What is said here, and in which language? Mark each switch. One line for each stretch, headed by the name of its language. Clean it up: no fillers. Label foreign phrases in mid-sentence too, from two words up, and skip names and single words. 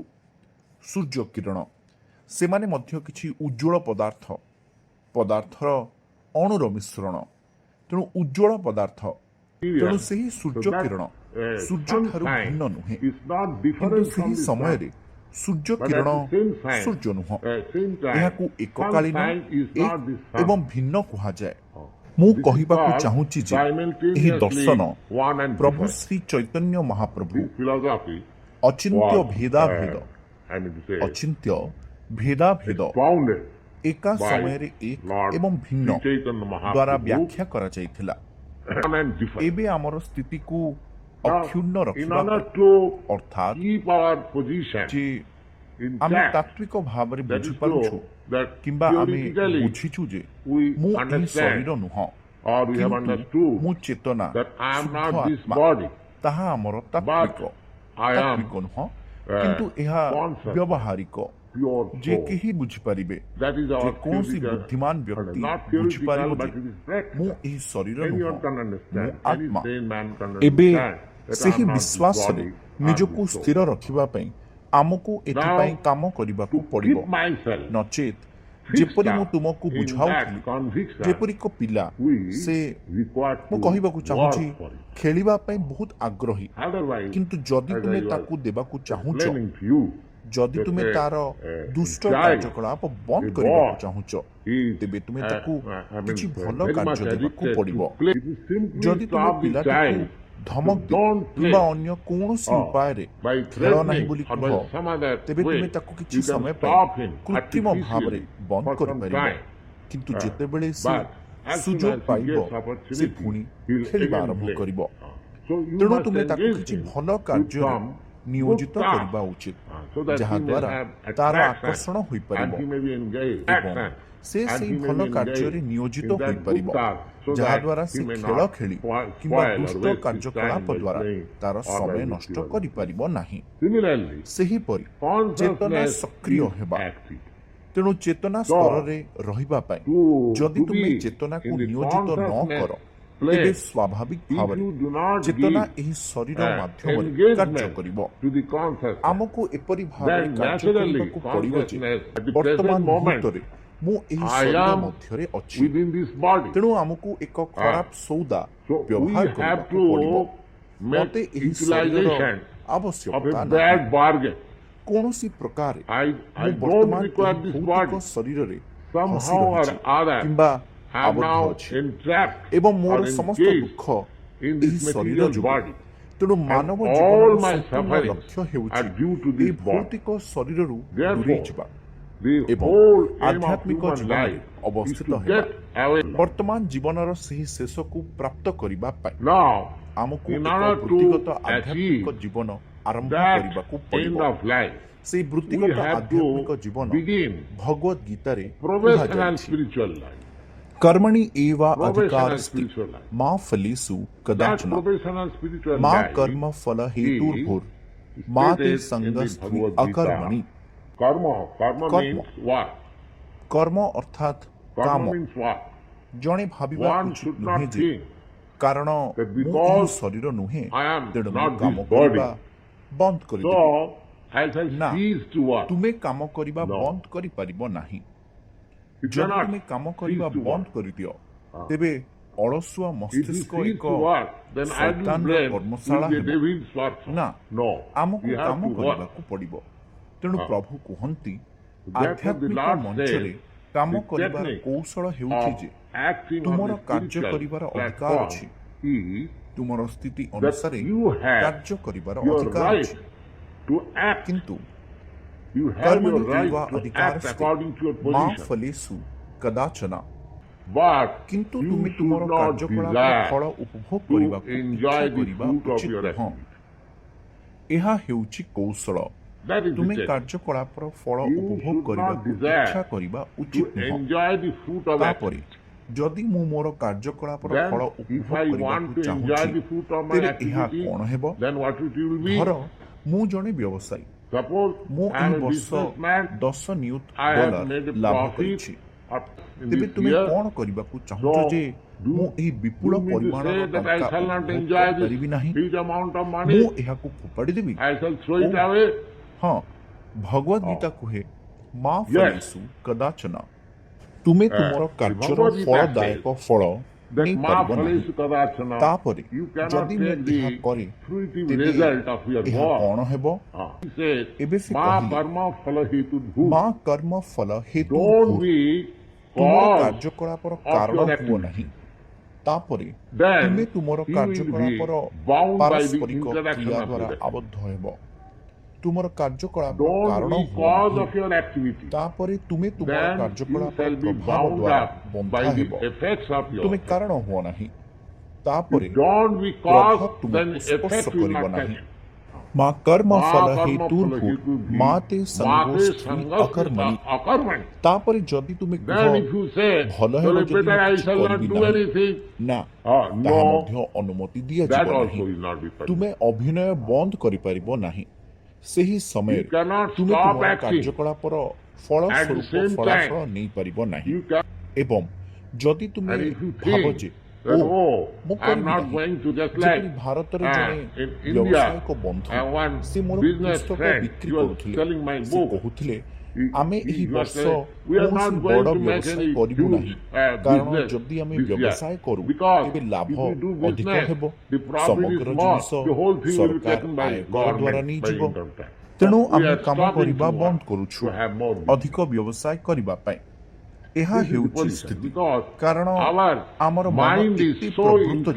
Odia: ସୂର୍ଯ୍ୟ କିରଣ, ସେମାନେ ମଧ୍ୟ କିଛି ଉଜ୍ଜ୍ୱଳ ପଦାର୍ଥର ଅଣୁର ମିଶ୍ରଣ। ତେଣୁ ଉଜ୍ଜ୍ୱଳ ପଦାର୍ଥ, ତେଣୁ ସେହି ସୂର୍ଯ୍ୟ କିରଣ ସୂର୍ଯ୍ୟଠାରୁ ଭିନ୍ନ ନୁହେଁ, କିନ୍ତୁ ସେହି ସମୟରେ ସୂର୍ଯ୍ୟ
English: But
Odia: କିରଣ
English: at the same time,
Odia: ସୂର୍ଯ୍ୟ ନୁହଁ।
English: same time,
Odia: ଏହାକୁ ଏକକାଳୀନ
English: sun is
Odia: ଏକ
English: not the sun.
Odia: ଏବଂ ଭିନ୍ନ କୁହାଯାଏ। ମୁଁ
English: This is
Odia: କହିବାକୁ
English: called
Odia: ଚାହୁଁଛି ଯେ ଏହି
English: simultaneously
Odia: ଦର୍ଶନ
English: one and
Odia: ପ୍ରଭୁ
English: different.
Odia: ଶ୍ରୀ ଚୈତନ୍ୟ ମହାପ୍ରଭୁ
English: This philosophy
Odia: ଅଚିନ୍ତ୍ୟ
English: was,
Odia: ଭେଦାଭେଦ
English: I mean to say,
Odia: ଅଚିନ୍ତ୍ୟ ଭେଦାଭେଦ
English: founded
Odia: ଏକା
English: by
Odia: ସମୟରେ ଏକ
English: Lord
Odia: ଏବଂ ଭିନ୍ନ
English: Sri Chaitanya
Odia: ଦ୍ୱାରା
English: Mahaprabhu,
Odia: ବ୍ୟାଖ୍ୟା କରାଯାଇଥିଲା।
English: one and different.
Odia: ଏବେ ଆମର ସ୍ଥିତିକୁ
English: Now,
Odia: ଅକ୍ଷୁଣ୍ଣ
English: in
Odia: ରଖିବା
English: order
Odia: ପାଇଁ
English: to
Odia: ଅର୍ଥାତ୍
English: keep our position
Odia: ଯେ ଆମେ
English: intact,
Odia: ତାତ୍ତ୍ୱିକ ଭାବରେ
English: that is
Odia: ବୁଝିପାରୁଛୁ
English: so that
Odia: କିମ୍ବା ଆମେ
English: theoretically
Odia: ବୁଝିଛୁ ଯେ
English: we
Odia: ମୁଁ ଏହି
English: understand
Odia: ଶରୀର ନୁହଁ
English: or we have
Odia: କିନ୍ତୁ
English: understood
Odia: ମୁଁ ଚେତନା
English: that I am
Odia: ଶୁଦ୍ଧ
English: not this
Odia: ଆତ୍ମା
English: body,
Odia: ତାହା ଆମର
English: but
Odia: ତାତ୍ତ୍ୱିକ
English: I am
Odia: ତାତ୍ତ୍ୱିକ ନୁହଁ କିନ୍ତୁ ଏହା
English: conscious,
Odia: ବ୍ୟବହାରିକ
English: pure
Odia: ଯେ
English: soul.
Odia: କେହି ବୁଝିପାରିବେ
English: That is our
Odia: ଯେକୌଣସି
English: theoretical,
Odia: ବୁଦ୍ଧିମାନ ବ୍ୟକ୍ତି
English: not theoretical,
Odia: ବୁଝିପାରିବ
English: but
Odia: ଯେ
English: it is practical.
Odia: ମୁଁ ଏହି ଶରୀର
English: Anyone
Odia: ନୁହଁ
English: can
Odia: ମୁଁ
English: understand. Any
Odia: ଆତ୍ମା।
English: sane man can
Odia: ଏବେ
English: understand that I
Odia: ସେହି
English: am not this
Odia: ବିଶ୍ୱାସରେ
English: body, I am
Odia: ନିଜକୁ
English: this soul.
Odia: ସ୍ଥିର ରଖିବା ପାଇଁ ଆମକୁ ଏଥିପାଇଁ କାମ କରିବାକୁ
English: To
Odia: ପଡ଼ିବ
English: keep myself
Odia: ନଚେତ୍
English: fixed
Odia: ଯେପରି ମୁଁ
English: up
Odia: ତୁମକୁ
English: in
Odia: ବୁଝାଉଥିଲି
English: that conviction,
Odia: ଯେପରି ଏକ ପିଲା
English: we
Odia: ସେ
English: require
Odia: ମୁଁ
English: to
Odia: କହିବାକୁ ଚାହୁଁଛି
English: work for it.
Odia: ଖେଳିବା ପାଇଁ ବହୁତ ଆଗ୍ରହୀ
English: Otherwise,
Odia: କିନ୍ତୁ ଯଦି
English: as
Odia: ତୁମେ
English: I was
Odia: ତାକୁ ଦେବାକୁ ଚାହୁଁଛ
English: explaining to you,
Odia: ଯଦି
English: that
Odia: ତୁମେ
English: a-
Odia: ତାର
English: a
Odia: ଦୁଷ୍ଟ
English: child,
Odia: କାର୍ଯ୍ୟକଳାପ ବନ୍ଦ
English: a
Odia: କରିବାକୁ
English: boy,
Odia: ଚାହୁଁଛ
English: is,
Odia: ତେବେ ତୁମେ
English: uh,
Odia: ତାକୁ
English: I mean,
Odia: କିଛି ଭଲ
English: very much
Odia: କାର୍ଯ୍ୟ ଦେବାକୁ
English: addicted
Odia: ପଡ଼ିବ।
English: to play. If you simply
Odia: ଯଦି ତୁମେ
English: stop the
Odia: ପିଲାଟିକୁ
English: child
Odia: ଧମକ
English: to
Odia: ଦିଅ
English: don't
Odia: କିମ୍ବା
English: play,
Odia: ଅନ୍ୟ କୌଣସି
English: or
Odia: ଉପାୟରେ
English: by
Odia: ଖେଳ ନାହିଁ
English: threatening
Odia: ବୋଲି
English: or
Odia: କୁହ
English: by some other
Odia: ତେବେ
English: way,
Odia: ତୁମେ ତାକୁ କିଛି
English: you can
Odia: ସମୟ
English: stop
Odia: ପାଇଁ
English: him
Odia: କୃତ୍ରିମ ଭାବରେ
English: artificially
Odia: ବନ୍ଦ
English: for some
Odia: କରିପାରିବ
English: time.
Odia: କିନ୍ତୁ ଯେତେବେଳେ ସେ
English: But as soon
Odia: ସୁଯୋଗ
English: as he
Odia: ପାଇବ
English: gets
Odia: ସେ
English: opportunity,
Odia: ପୁଣି
English: he'll
Odia: ଖେଳିବା
English: again
Odia: ଆରମ୍ଭ
English: play.
Odia: କରିବ।
English: So you
Odia: ତେଣୁ
English: must
Odia: ତୁମେ ତାକୁ
English: engage
Odia: କିଛି
English: him
Odia: ଭଲ
English: with
Odia: କାର୍ଯ୍ୟରେ
English: some
Odia: ନିୟୋଜିତ
English: good task,
Odia: କରିବା ଉଚିତ
English: so that he may
Odia: ଯାହାଦ୍ୱାରା
English: have
Odia: ତାର
English: attraction
Odia: ଆକର୍ଷଣ ହୋଇପାରିବ
English: and he may be engaged,
Odia: ଏବଂ ସେ
English: and
Odia: ସେହି
English: he may
Odia: ଭଲ
English: be engaged
Odia: କାର୍ଯ୍ୟରେ ନିୟୋଜିତ
English: in that
Odia: ହୋଇପାରିବ
English: good task, so that
Odia: ଯାହାଦ୍ୱାରା
English: he
Odia: ସେ
English: may
Odia: ଖେଳ
English: not
Odia: ଖେଳି
English: spoil
Odia: କିମ୍ବା
English: or
Odia: ଦୁଷ୍ଟ
English: waste his
Odia: କାର୍ଯ୍ୟକଳାପ
English: time by
Odia: ଦ୍ୱାରା
English: playing
Odia: ତାର
English: or by
Odia: ସମୟ ନଷ୍ଟ
English: ritual.
Odia: କରିପାରିବ ନାହିଁ।
English: Similarly,
Odia: ସେହିପରି ଚେତନା
English: consciousness
Odia: ସକ୍ରିୟ
English: is
Odia: ହେବା
English: active.
Odia: ତେଣୁ ଚେତନା ସ୍ତରରେ ରହିବା ପାଇଁ ଯଦି
English: To
Odia: ତୁମେ
English: be
Odia: ଚେତନାକୁ
English: in the
Odia: ନିୟୋଜିତ ନ
English: consciousness
Odia: କର
English: place,
Odia: ତେବେ ସ୍ୱାଭାବିକ
English: if
Odia: ଭାବରେ
English: you do not
Odia: ଚେତନା
English: give
Odia: ଏହି ଶରୀର ମାଧ୍ୟମରେ
English: engagement
Odia: କାର୍ଯ୍ୟ କରିବ।
English: to the consciousness,
Odia: ଆମକୁ ଏପରି ଭାବରେ
English: then
Odia: କାର୍ଯ୍ୟ
English: naturally
Odia: କରିବାକୁ ପଡ଼ିବ ଯେ
English: consciousness at the
Odia: ବର୍ତ୍ତମାନ
English: present moment,
Odia: ମୁହୂର୍ତ୍ତରେ ମୁଁ ଏହି
English: I
Odia: ଶରୀର
English: am
Odia: ମଧ୍ୟରେ ଅଛି
English: within this body.
Odia: ତେଣୁ ଆମକୁ ଏକ ଖରାପ ସୌଦା
English: So we
Odia: ବ୍ୟବହାର
English: have
Odia: କରିବାକୁ
English: to
Odia: ପଡ଼ିବ।
English: make
Odia: ମୋତେ ଏହି ଶରୀରର
English: utilization of
Odia: ଆବଶ୍ୟକତା
English: a
Odia: ନାହିଁ।
English: bad bargain.
Odia: କୌଣସି ପ୍ରକାରେ
English: I
Odia: ମୁଁ
English: don't
Odia: ବର୍ତ୍ତମାନ
English: require
Odia: ଏହି
English: this
Odia: ଭୌତିକ
English: body.
Odia: ଶରୀରରେ ହସି
English: Somehow or
Odia: ରହିଛି
English: other,
Odia: କିମ୍ବା
English: I am
Odia: ଆବଦ୍ଧ
English: now
Odia: ଅଛି
English: entrapped
Odia: ଏବଂ ମୋର
English: or
Odia: ସମସ୍ତ
English: engaged
Odia: ଦୁଃଖ
English: in
Odia: ଏହି
English: this
Odia: ଶରୀର
English: material
Odia: ଯୋଗୁଁ।
English: body.
Odia: ତେଣୁ ମାନବ
English: all
Odia: ଜୀବନର
English: my
Odia: ସମ୍ପୂର୍ଣ୍ଣ
English: sufferings
Odia: ଲକ୍ଷ୍ୟ ହେଉଛି
English: are due to
Odia: ଏହି
English: this body.
Odia: ଭୌତିକ ଶରୀରରୁ
English: Therefore,
Odia: ଦୂରେଇ ଯିବା
English: The
Odia: ଏବଂ
English: whole aim of
Odia: ଆଧ୍ୟାତ୍ମିକ
English: human
Odia: ଜୀବନରେ
English: life is
Odia: ଅବସ୍ଥିତ
English: to
Odia: ହେବା।
English: get away.
Odia: ବର୍ତ୍ତମାନ ଜୀବନର ସେହି ଶେଷକୁ ପ୍ରାପ୍ତ କରିବା ପାଇଁ
English: Now,
Odia: ଆମକୁ
English: in
Odia: ଏକ
English: order
Odia: ବୃତ୍ତିଗତ
English: to
Odia: ଆଧ୍ୟାତ୍ମିକ
English: achieve
Odia: ଜୀବନ ଆରମ୍ଭ
English: that
Odia: କରିବାକୁ
English: end
Odia: ପଡ଼ିବ।
English: of life,
Odia: ସେହି
English: we
Odia: ବୃତ୍ତିଗତ
English: have
Odia: ଆଧ୍ୟାତ୍ମିକ
English: to
Odia: ଜୀବନ
English: begin
Odia: ଭଗବତ ଗୀତାରେ
English: professional
Odia: କୁହାଯାଇଛି
English: spiritual life.
Sanskrit: କର୍ମଣି ଏବ
English: Professional
Sanskrit: ଅଧିକାରସ୍ତି
English: spiritual life.
Sanskrit: ମା ଫଲେଷୁ
English: That
Sanskrit: କଦାଚନ
English: professional spiritual
Sanskrit: ମା
English: life
Sanskrit: କର୍ମ ଫଲ
English: is
Sanskrit: ହେତୁର୍ଭୁର୍ ମା ତେ
English: stated in the
Sanskrit: ସଙ୍ଗସ୍ତ୍ରୀ
English: Bhagavad
Sanskrit: ଅକର୍ମଣି।
English: Gita. Karma Karma. means what?
Odia: କର୍ମ ଅର୍ଥାତ୍ କାମ
English: Karma means what?
Odia: ଜଣେ ଭାବିବା
English: One
Odia: ଉଚିତ
English: should
Odia: ନୁହେଁ
English: not
Odia: ଯେ
English: think
Odia: କାରଣ
English: that
Odia: ମୁଁ
English: because
Odia: ଏହି ଶରୀର ନୁହେଁ
English: I am
Odia: ତେଣୁ ମୁଁ
English: not
Odia: କାମ
English: this
Odia: କରିବା
English: body,
Odia: ବନ୍ଦ କରିଦେବି।
English: so I shall
Odia: ନା,
English: cease to work.
Odia: ତୁମେ କାମ କରିବା
English: No.
Odia: ବନ୍ଦ କରିପାରିବ ନାହିଁ।
English: You
Odia: ଯଦି
English: cannot
Odia: ତୁମେ କାମ କରିବା
English: cease to
Odia: ବନ୍ଦ
English: work.
Odia: କରିଦିଅ ତେବେ ଅଳସୁଆ
English: If you
Odia: ମସ୍ତିଷ୍କ
English: cease
Odia: ଏକ
English: to work, then idle
Odia: ଶୈତାନର
English: brain
Odia: କର୍ମଶାଳା
English: will be a
Odia: ହେବ।
English: devil's workshop.
Odia: ନା,
English: No,
Odia: ଆମକୁ
English: we have
Odia: କାମ
English: to work.
Odia: କରିବାକୁ ପଡ଼ିବ। ତେଣୁ ହଁ। ପ୍ରଭୁ କୁହନ୍ତି
English: Therefore, the
Odia: ଆଧ୍ୟାତ୍ମିକ
English: Lord
Odia: ମଞ୍ଚରେ
English: says,
Odia: କାମ
English: the
Odia: କରିବାର
English: technique
Odia: କୌଶଳ ହେଉଛି
English: of
Odia: ଯେ
English: acting on
Odia: ତୁମର
English: the
Odia: କାର୍ଯ୍ୟ
English: spiritual
Odia: କରିବାର ଅଧିକାର
English: platform
Odia: ଅଛି।
English: is
Odia: ତୁମର ସ୍ଥିତି
English: that
Odia: ଅନୁସାରେ
English: you have
Odia: କାର୍ଯ୍ୟ କରିବାର
English: your
Odia: ଅଧିକାର
English: right
Odia: ଅଛି
English: to act.
Odia: କିନ୍ତୁ
English: You have
Sanskrit: କର୍ମଣି
English: your right
Sanskrit: ଏବ
English: to act
Sanskrit: ଅଧିକାରସ୍ତେ
English: according to your
Sanskrit: ମା
English: position.
Sanskrit: ଫଲେଷୁ କଦାଚନ।
English: But
Odia: କିନ୍ତୁ
English: you
Odia: ତୁମେ
English: should
Odia: ତୁମର
English: not
Odia: କାର୍ଯ୍ୟକଳାପର ଫଳ
English: desire
Odia: ଉପଭୋଗ
English: to
Odia: କରିବାକୁ
English: enjoy
Odia: ଇଚ୍ଛା
English: the
Odia: କରିବା
English: fruit of
Odia: ଉଚିତ
English: your
Odia: ନୁହଁ।
English: activity.
Odia: ଏହା ହେଉଛି କୌଶଳ।
English: That is
Odia: ତୁମେ
English: the technique.
Odia: କାର୍ଯ୍ୟକଳାପର ଫଳ
English: You
Odia: ଉପଭୋଗ
English: should not
Odia: କରିବାକୁ
English: desire
Odia: ଇଚ୍ଛା କରିବା
English: To
Odia: ଉଚିତ ନୁହଁ।
English: enjoy the fruit of
Odia: ତାପରେ
English: activity.
Odia: ଯଦି ମୁଁ ମୋର କାର୍ଯ୍ୟକଳାପର
English: Then,
Odia: ଫଳ
English: if
Odia: ଉପଭୋଗ
English: I
Odia: କରିବାକୁ
English: want to enjoy
Odia: ଚାହୁଁଛି
English: the fruit of my
Odia: ତେବେ ଏହା
English: activity,
Odia: କ'ଣ ହେବ?
English: then what it will be?
Odia: ଧର ମୁଁ ଜଣେ ବ୍ୟବସାୟୀ,
English: Suppose
Odia: ମୁଁ
English: I am
Odia: ଏହି
English: a
Odia: ବର୍ଷ
English: businessman,
Odia: 10 ନିୟୁତ
English: I have
Odia: ଡଲାର
English: made a
Odia: ଲାଭ
English: profit
Odia: କରିଛି।
English: in
Odia: ତେବେ
English: this
Odia: ତୁମେ
English: year.
Odia: କ'ଣ କରିବାକୁ ଚାହୁଁଛ
English: So,
Odia: ଯେ ମୁଁ ଏହି ବିପୁଳ
English: you mean to
Odia: ପରିମାଣର
English: say that I
Odia: ଟଙ୍କା
English: shall not
Odia: ଉପଭୋଗ
English: enjoy
Odia: କରିପାରିବି
English: this
Odia: ନାହିଁ?
English: huge amount of
Odia: ମୁଁ
English: money?
Odia: ଏହାକୁ ଫୋପାଡ଼ି ଦେବି?
English: I shall throw it Oh. away?
Odia: ହଁ, ଭଗବତ ଗୀତା କୁହେ ମା
English: Yes.
Sanskrit: ଫଲେଷୁ କଦାଚନ।
Odia: ତୁମେ ତୁମର କାର୍ଯ୍ୟର
English: Bhagavad Gita ଫଳଦାୟକ ଫଳ that ma
Odia: ନେଇପାରିବ ନାହିଁ।
Sanskrit: फलेषु कदाचन.
Odia: ତାପରେ
English: You cannot
Odia: ଯଦି ମୁଁ
English: take
Odia: ଏହା
English: the
Odia: କରେ
English: fruitive
Odia: ତେବେ
English: result of your
Odia: ଏହା
English: work.
Odia: କଣ ହେବ?
English: He says,
Odia: ଏବେ ସେ
English: ma
Odia: କହିଲେ,
Sanskrit: कर्म फल हेतु भू. ମା କର୍ମ ଫଳ ହେତୁ
English: Don't
Sanskrit: ଭୂଃ।
English: be
Odia: ତୁମର
English: cause
Odia: କାର୍ଯ୍ୟକଳାପର
English: of
Odia: କାରଣ
English: your
Odia: ହୁଅ
English: activity.
Odia: ନାହିଁ। ତାପରେ
English: Then
Odia: ତୁମେ ତୁମର
English: you will be
Odia: କାର୍ଯ୍ୟକଳାପର
English: bound by the
Odia: ପାରସ୍ପରିକ
English: interaction
Odia: କ୍ରିୟା
English: of
Odia: ଦ୍ୱାରା
English: the
Odia: ଆବଦ୍ଧ ହେବ। ତୁମର କାର୍ଯ୍ୟକଳାପର
English: Don't
Odia: କାରଣ
English: be
Odia: ହୁଅ
English: cause
Odia: ନାହିଁ।
English: of your activity.
Odia: ତାପରେ ତୁମେ ତୁମର
English: Then you
Odia: କାର୍ଯ୍ୟକଳାପର
English: shall be
Odia: ପ୍ରଭାବ
English: bound
Odia: ଦ୍ୱାରା
English: up
Odia: ବନ୍ଧା
English: by
Odia: ହେବ।
English: the effects of your
Odia: ତୁମେ କାରଣ ହୁଅ ନାହିଁ। ତାପରେ
English: Don't be
Odia: ପ୍ରଭାବ
English: cause,
Odia: ତୁମକୁ
English: then
Odia: ସ୍ପର୍ଶ
English: effect will
Odia: କରିବ
English: not
Odia: ନାହିଁ।
English: touch.
Sanskrit: ମା କର୍ମ Ma ଫଳ karma ହେତୁର୍ଭୂ फल हेतु ମାତେ Mate ସଙ୍ଗୋଷ୍ଠୀ sangosti ଅକର୍ମଣି। akarmani.
Odia: ତାପରେ ଯଦି ତୁମେ କୁହ
English: Then if you say,
Odia: ଭଲ ହେବ
English: well,
Odia: ଯଦି
English: better
Odia: ମୁଁ
English: I
Odia: କିଛି
English: shall not
Odia: କରିବି
English: do
Odia: ନାହିଁ,
English: anything.
Odia: ନା ତାହା
English: No,
Odia: ମଧ୍ୟ ଅନୁମତି ଦିଆଯିବ
English: that
Odia: ନାହିଁ।
English: also will not be permitted.
Odia: ତୁମେ ଅଭିନୟ ବନ୍ଦ କରିପାରିବ ନାହିଁ। ସେହି
English: You
Odia: ସମୟରେ
English: cannot
Odia: ତୁମେ
English: stop
Odia: ତୁମର
English: acting.
Odia: କାର୍ଯ୍ୟକଳାପର ଫଳ
English: At the
Odia: ସ୍ୱରୂପ
English: same
Odia: ଫଳାଫଳ
English: time,
Odia: ନେଇପାରିବ ନାହିଁ।
English: You can,
Odia: ଏବଂ ଯଦି ତୁମେ
English: and if you
Odia: ଭାବ
English: think
Odia: ଯେ
English: that,
Odia: ଓ
English: oh,
Odia: ମୁଁ
English: I'm
Odia: କରିବି
English: not
Odia: ନାହିଁ,
English: going to just
Odia: ଯେପରି
English: like
Odia: ଭାରତରେ ଜଣେ
English: in
Odia: ବ୍ୟବସାୟିକ
English: India,
Odia: ବନ୍ଧୁ
English: one
Odia: ସେ ମୋର
English: business
Odia: ପୁସ୍ତକ
English: friend,
Odia: ବିକ୍ରି
English: he was
Odia: କରୁଥିଲେ।
English: selling my
Odia: ସେ
English: book.
Odia: କହୁଥିଲେ
English: He-
Odia: ଆମେ
English: he
Odia: ଏହି
English: was
Odia: ବର୍ଷ
English: saying, we are
Odia: କୌଣସି
English: not going
Odia: ବଡ଼
English: to make
Odia: ବ୍ୟବସାୟ
English: any
Odia: କରିବୁ
English: huge,
Odia: ନାହିଁ, କାରଣ
English: business
Odia: ଯଦି ଆମେ
English: this year.
Odia: ବ୍ୟବସାୟ କରୁ
English: Because
Odia: ତେବେ ଲାଭ
English: if we do
Odia: ଅଧିକ
English: business,
Odia: ହେବ।
English: the profit
Odia: ସମଗ୍ର
English: is
Odia: ଜିନିଷ
English: more. The whole thing will be
Odia: ସରକାର
English: taken by
Odia: ଆୟକର ଦ୍ୱାରା
English: government, by
Odia: ନେଇଯିବ।
English: income tax.
Odia: ତେଣୁ
English: We
Odia: ଆମେ
English: are
Odia: କାମ
English: stopping
Odia: କରିବା
English: to
Odia: ବନ୍ଦ
English: work,
Odia: କରୁଛୁ
English: to have more business.
Odia: ଅଧିକ ବ୍ୟବସାୟ କରିବା ପାଇଁ। ଏହା
English: This is the
Odia: ହେଉଛି
English: position,
Odia: ସ୍ଥିତି।
English: because
Odia: କାରଣ
English: our
Odia: ଆମର ମନ
English: mind is
Odia: ଏତେ
English: so
Odia: ପ୍ରବୃତ୍ତ ଯେ